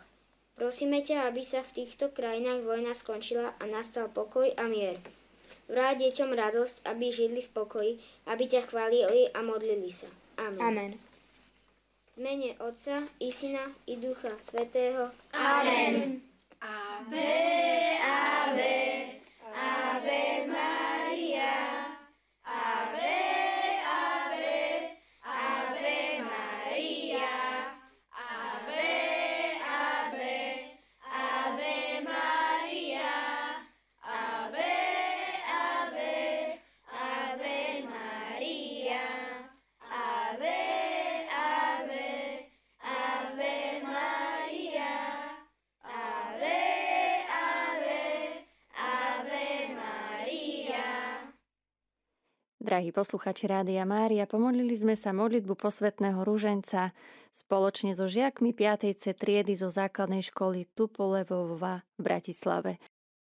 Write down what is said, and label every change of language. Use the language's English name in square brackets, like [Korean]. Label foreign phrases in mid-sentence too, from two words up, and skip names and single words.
[Slovak] Prosíme ťa, aby sa v týchto krajinách vojna skončila a nastal pokoj a mier. Vráť deťom radosť, aby žili v pokoji, aby ťa chválili a modlili sa. Amen. Amen. V mene Otca i Syna i Ducha Svätého. [Latin] Amen. Ave, ave, ave Maria. Ave, ave, ave Maria. Ave, ave, ave Maria. Ave, ave, ave Maria. Ave, ave, ave Maria. Ave, ave, ave Maria. [Slovak] Drahí posluchači Rádia Mária, pomodlili sme sa modlitbu posvätného ruženca spoločne so žiakmi 5. C triedy zo základnej školy Tupolevova v Bratislave.